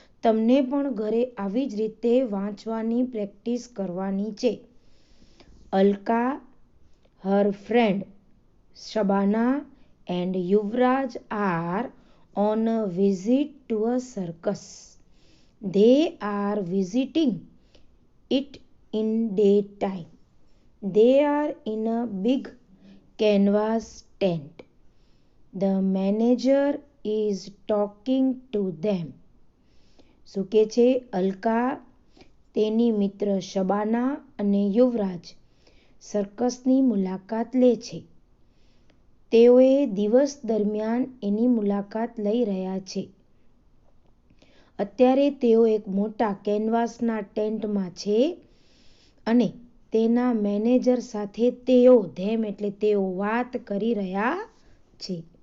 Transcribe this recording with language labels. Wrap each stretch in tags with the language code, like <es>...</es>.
<gu>તમને પણ ઘરે આવી જ રીતે વાંચવાની પ્રેક્ટિસ કરવાની છે.</gu> <en>Alka, her friend Shabana and Yuvraj are on a visit to a circus. They are visiting it in daytime. They are in a big canvas tent. The manager is talking to them.</en> <gu>શું કે છે? અલકા, તેની મિત્ર શબાના અને યુવરાજ સર્કસની મુલાકાત લે છે. તેઓએ દિવસ દરમિયાન એની મુલાકાત લઈ રહ્યા છે. અત્યારે તેઓ એક મોટા કેનવાસના ટેન્ટમાં છે અને તેના મેનેજર સાથે ધેમ એટલે તેઓ વાત કરી રહ્યા છે.</gu>